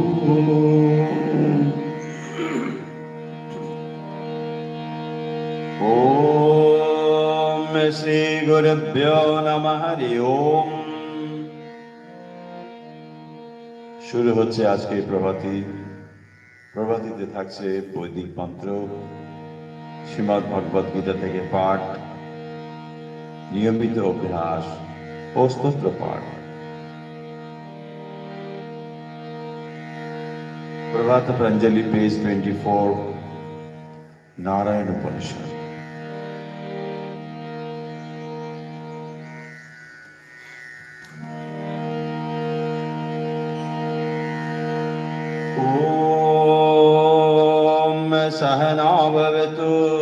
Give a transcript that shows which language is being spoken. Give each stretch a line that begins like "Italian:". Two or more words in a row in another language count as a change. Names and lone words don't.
Sanskrit: ओम श्री गुरुभ्यो नमः हरि ओम।
Bangla: শুরু হচ্ছে আজকে প্রভাতীতে থাকছে বৈদিক মন্ত্র, শ্রীমদ্ ভগবদ গীতা থেকে পাঠ, নিয়মিত অভ্যাস ও স্তোত্র পাঠ। প্রভাত প্রাঞ্জলি পেজ 24,
Sanskrit: नारायण उपनिषद। ओम सहना भवतु